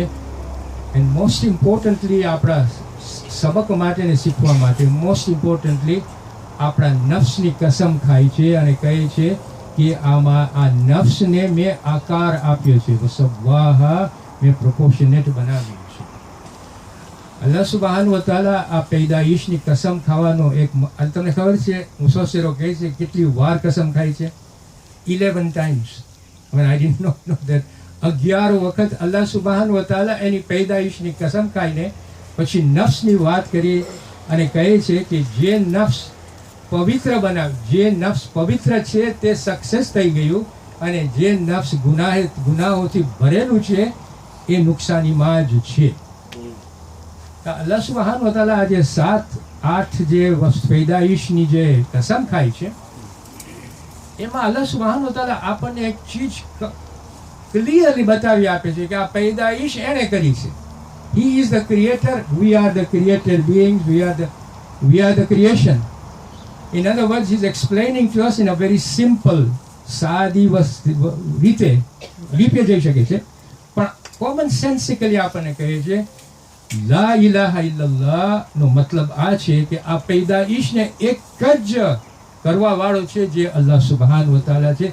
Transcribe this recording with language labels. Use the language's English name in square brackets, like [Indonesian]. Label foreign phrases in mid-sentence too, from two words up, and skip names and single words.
[English] and most importantly [Gujarati] આપણા સબક માટે ને શીખવા માટે [English] most importantly [Gujarati] આપણા નફ્સની કસમ ખાય છે અને કહે છે કે આમાં આ નફ્સને મેં આકાર આપ્યો છે, વસવ્વાહા, મેં પ્રોપોર્શનેટ બનાવ્યું છે. [Arabic] الله سبحانه وتعالى [Gujarati] આ પૈદાઈશની કસમ ખાવાનો એક, તમને ખબર છે મુફસ્સિરો કહે છે કેટલી વાર કસમ ખાય છે? [English] 11 times. I didn't know that. [Gujarati] 11 વખત [Arabic] الله سبحانه وتعالى [Gujarati] એની પૈદાઈશની કસમ ખાઈને પછી નફ્સની વાત કરી અને કહે છે કે જે નફ્સ પવિત્ર બનાવ, જે નફ્સ પવિત્ર છે તે સક્સેસ થઈ ગયું, અને જે નફ્સ ગુનાહોથી ભરેલું છે એ નુકસાનીમાં જ છે. [Arabic] الله سبحانه وتعالى [Gujarati] આજે 7-8 જે પૈદાઈશની જે કસમ ખાય છે, એમાં [Arabic] الله سبحانه وتعالى [Gujarati] આપણને એક ચીજ ક્લિયરલી બતાવી આપે છે કે આ પૈદાઈશ એણે કરી છે. [English] He is the creator, we are the created beings, we are the creation. In other words, he is explaining to us in a very simple, [Gujarati] સાદી રીતે લીપે જઈ શકે છે, પણ [English] common sensically [Gujarati] આપણને કહે છે [Arabic] لا إله إلا الله [Gujarati] નો મતલબ આ છે કે આ પૈદાઈશને એક જ કરવા વાળો છે જે [Arabic] الله سبحانه وتعالى [Gujarati] છે.